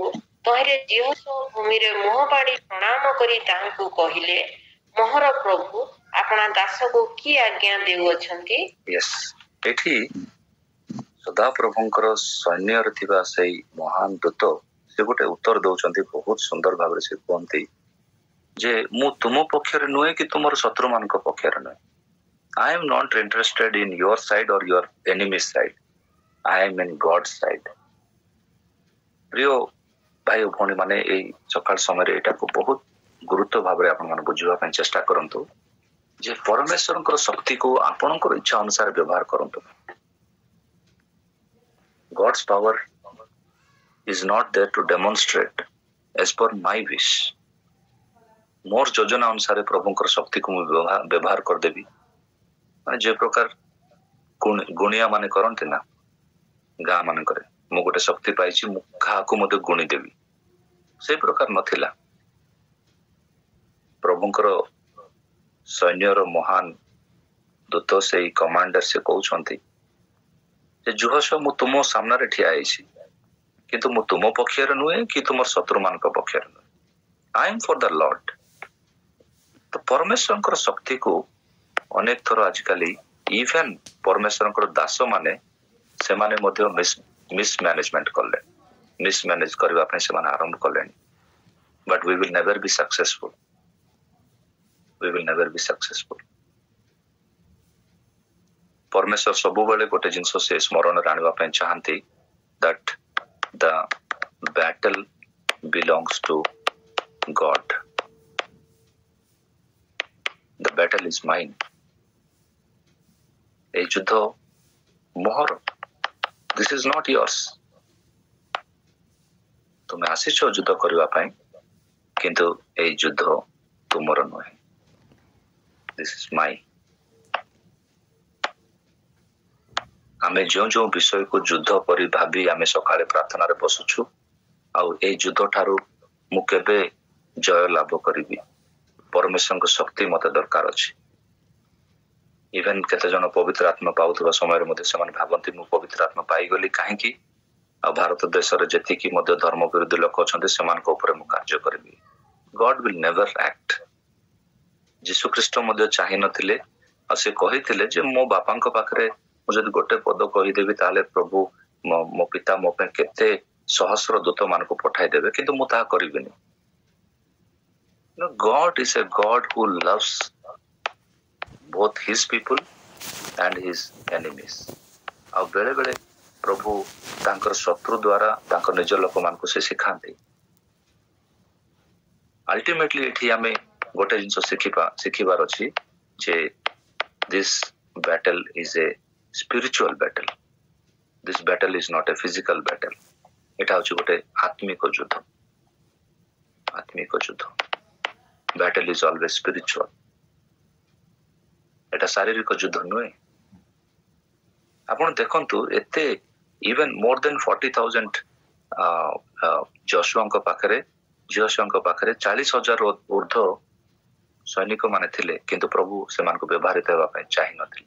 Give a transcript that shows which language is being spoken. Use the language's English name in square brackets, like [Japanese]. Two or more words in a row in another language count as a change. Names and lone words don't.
[Odia] ତହିଁରେ ଝିଅ ଭୂମିରେ ମୁହଁ ପାଡ଼ି ପ୍ରଣାମ କରି ତାହାଙ୍କୁ କହିଲେ, ମୋହର ପ୍ରଭୁ ଆପଣା ଦାସକୁ କି ଆଜ୍ଞା ଦେଉଅଛନ୍ତି? ଏଠି ସଦାପ୍ରଭୁଙ୍କର ସୈନ୍ୟରେ ଥିବା ସେଇ ମହାନ ଦୂତ ସେ ଗୋଟେ ଉତ୍ତର ଦଉଛନ୍ତି। ବହୁତ ସୁନ୍ଦର ଭାବରେ ସେ କୁହନ୍ତି ଯେ ମୁଁ ତୁମ ପକ୍ଷରେ ନୁହେଁ କି ତୁମର ଶତ୍ରୁ ମାନଙ୍କ ପକ୍ଷରେ ନୁହେଁ। [English] I am not interested in your side or your enemy's side. I am in God's side. [Odia] ପ୍ରିୟ ଭାଇ ଓ ଭଉଣୀ ମାନେ, ଏଇ ସକାଳ ସମୟରେ ଏଇଟାକୁ ବହୁତ ଗୁରୁତ୍ୱ ଭାବରେ ଆପଣମାନେ ବୁଝିବା ପାଇଁ ଚେଷ୍ଟା କରନ୍ତୁ ଯେ ପରମେଶ୍ୱରଙ୍କର ଶକ୍ତିକୁ ଆପଣଙ୍କର ଇଚ୍ଛା ଅନୁସାରେ ବ୍ୟବହାର କରନ୍ତୁ। [English] God's power is not there to demonstrate as per my wish. [Odia] ମୋର ଯୋଜନା ଅନୁସାରେ ପ୍ରଭୁଙ୍କର ଶକ୍ତିକୁ ମୁଁ ବ୍ୟବହାର କରିଦେବି, ମାନେ ଯେ ପ୍ରକାର ଗୁଣିଆ ମାନେ କରନ୍ତି ନା ଗାଁ ମାନଙ୍କରେ, ମୁଁ ଗୋଟେ ଶକ୍ତି ପାଇଛି, ମୁଁ କାହାକୁ ମଧ୍ୟ ଗୁଣିଦେବି, ସେଇ ପ୍ରକାର ନଥିଲା। ପ୍ରଭୁଙ୍କର ସୈନ୍ୟର ମହାନ ଦୂତ ସେଇ କମାଣ୍ଡର ସେ କହୁଛନ୍ତି ଯେ ଯୁହସ ମୁଁ ତୁମ ସାମ୍ନାରେ ଠିଆ ହେଇଛି, କିନ୍ତୁ ମୁଁ ତୁମ ପକ୍ଷରେ ନୁହେଁ କି ତୁମର ଶତ୍ରୁ ମାନଙ୍କ ପକ୍ଷରେ ନୁହେଁ। [English] I am for the Lord. [Odia] ତ ପରମେଶ୍ୱରଙ୍କର ଶକ୍ତିକୁ ଅନେକ ଥର ଆଜିକାଲି ଇଭେନ୍ ପରମେଶ୍ୱରଙ୍କର ଦାସ ମାନେ ସେମାନେ ମଧ୍ୟ ମିସମ୍ୟାନେଜମେଣ୍ଟ କଲେ, ମିସମ୍ୟାନେଜ କରିବା ପାଇଁ ସେମାନେ ଆରମ୍ଭ କଲେଣି। [English] But we will never be successful. We will never be successful. [Odia] ପରମେଶ୍ୱର ସବୁବେଳେ ଗୋଟେ ଜିନିଷ ସେ ସ୍ମରଣରେ ଆଣିବା ପାଇଁ ଚାହାନ୍ତି, [English] that the battle belongs to God. The battle is mine. [Odia] এই ଯୁଦ୍ଧ ମୋହର। [English] This is not yours. [Odia] ତୁମେ ଆସିଛ ଯୁଦ୍ଧ କରିବା ପାଇଁ, କିନ୍ତୁ এই ଯୁଦ୍ଧ ତୁମର ନୁହେଁ। [English] This is mine. [Odia] ଆମେ ଯେଉଁ ବିଷୟକୁ ଯୁଦ୍ଧ ପରି ଭାବି ଆମେ ସକାଳେ ପ୍ରାର୍ଥନାରେ ବସୁଛୁ, ଆଉ ଏଇ ଯୁଦ୍ଧ ଠାରୁ ମୁଁ କେବେ ଜୟ ଲାଭ କରିବି, ପରମେଶ୍ୱରଙ୍କ ଶକ୍ତି ମତେ ଦରକାର ଅଛି। ଇଭେନ୍ କେତେ ଜଣ ପବିତ୍ର ଆତ୍ମା ପାଉଥିବା ସମୟରେ ମଧ୍ୟ ସେମାନେ ଭାବନ୍ତି ମୁଁ ପବିତ୍ର ଆତ୍ମା ପାଇଗଲି କାହିଁକି, ଆଉ ଭାରତ ଦେଶରେ ଯେତିକି ମଧ୍ୟ ଧର୍ମ ବିରୋଧୀ ଲୋକ ଅଛନ୍ତି ସେମାନଙ୍କ ଉପରେ ମୁଁ କାର୍ଯ୍ୟ କରିବି। [English] God will never act. [Odia] ଯୀଶୁ ଖ୍ରୀଷ୍ଟ ମଧ୍ୟ ଚାହିଁ ନଥିଲେ, ଆଉ ସେ କହିଥିଲେ ଯେ ମୋ ବାପାଙ୍କ ପାଖରେ ମୁଁ ଯଦି ଗୋଟେ ପଦ କହିଦେବି ତାହେଲେ ପ୍ରଭୁ ମୋ ପିତା ମୋ ପାଇଁ କେତେ ସହସ୍ର ଦୂତ ମାନଙ୍କୁ ପଠାଇଦେବେ, କିନ୍ତୁ ମୁଁ ତାହା କରିବିନି। [English] God is a God who loves both his people and his enemies. [Odia] ଆଉ ବେଳେ ବେଳେ ପ୍ରଭୁ ତାଙ୍କର ଶତ୍ରୁ ଦ୍ୱାରା ତାଙ୍କ ନିଜ ଲୋକମାନଙ୍କୁ ସେ ଶିଖାନ୍ତି। ଅଲ୍ଟିମେଟଲି ଏଠି ଆମେ ଗୋଟେ ଜିନିଷ ଶିଖିବାର ଅଛି ଯେ [English] this battle is a spiritual battle. This battle is not a physical battle. [Bangla] এটা হচ্ছে [Odia] ଗୋଟେ ଆତ୍ମିକ ଯୁଦ୍ଧ। ଆତ୍ମିକ ଯୁଦ୍ଧ। [English] Battle is always spiritual. [Odia] এটা ଶାରୀରିକ ଯୁଦ୍ଧ ନୁହେଁ। ଆପଣ ଦେଖନ୍ତୁ ଏତେ [English] even more than 40,000 [Odia] ଯଶୁଆଙ୍କ ପାଖରେ 40,000 ଉର୍ଦ୍ଧ୍ୱ ସୈନିକ ମାନେ ଥିଲେ, କିନ୍ତୁ ପ୍ରଭୁ ସେମାନଙ୍କୁ ବ୍ୟବହୃତ ହେବା ପାଇଁ ଚାହିଁ ନଥିଲେ।